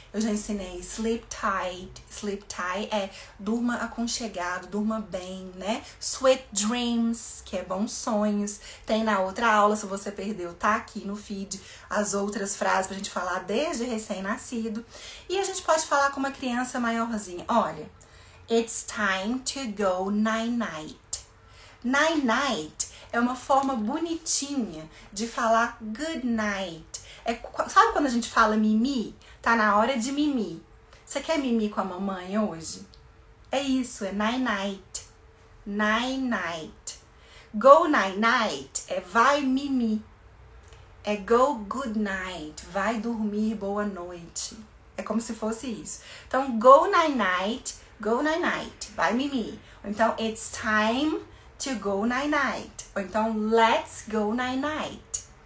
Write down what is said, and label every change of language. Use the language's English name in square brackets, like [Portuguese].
[Portuguese] Eu já ensinei [English] sleep tight. Sleep tight [Portuguese] é durma aconchegado, durma bem, né? [English] Sweet dreams, [Portuguese] que é bons sonhos. Tem na outra aula, se você perdeu, tá aqui no feed as outras frases pra gente falar desde recém-nascido. E a gente pode falar com uma criança maiorzinha. Olha, [English] it's time to go night-night. [Portuguese] Night-night é uma forma bonitinha de falar good night. Sabe quando a gente fala mimi? Tá na hora de mimi. Você quer mimi com a mamãe hoje? É isso, é night-night. Night-night. [English] Go night-night [Portuguese] é vai mimi. É [English] go good night, [Portuguese] vai dormir, boa noite. É como se fosse isso. Então, [English] go night-night, [Portuguese] vai mimi. Então, [English] it's time to go night-night. [Portuguese] Ou então, [English] let's go night-night.